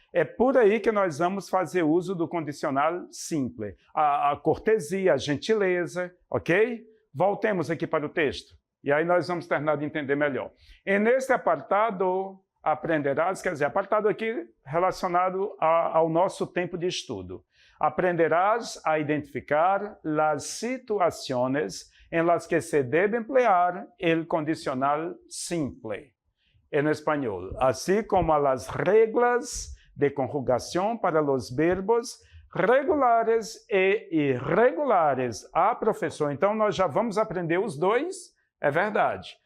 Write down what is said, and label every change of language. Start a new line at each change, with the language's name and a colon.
Portuguese: É por aí que nós vamos fazer uso do condicional simple. A cortesia, a gentileza, ok? Voltemos aqui para o texto. E aí nós vamos terminar de entender melhor. E neste apartado, aprenderás, quer dizer, apartado aqui relacionado ao nosso tempo de estudo.
Spanish: Aprenderás a identificar las situaciones en las que se debe emplear el condicional simple en español, así como las reglas de conjugación para los verbos regulares e irregulares.
Portuguese: Ah, professor, então nós já vamos aprender os dois? É verdade.